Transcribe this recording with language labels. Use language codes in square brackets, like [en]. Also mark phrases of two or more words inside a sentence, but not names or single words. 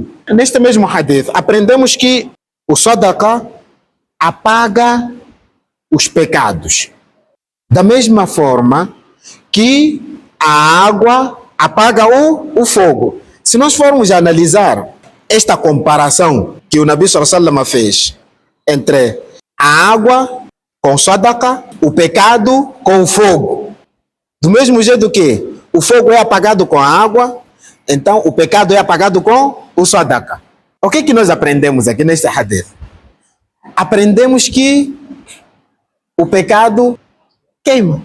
[pt] Neste mesmo hadith, aprendemos que o sadaqa apaga os pecados. Da mesma forma que a água apaga o fogo. Se nós formos analisar esta comparação que o Nabi [ar] صلى الله عليه وسلم [pt] fez entre a água com sadaqa, o pecado com o fogo. Do mesmo jeito que o fogo é apagado com a água, então o pecado é apagado com o sadaqa. O que nós aprendemos aqui neste hadith? Aprendemos que o pecado queima.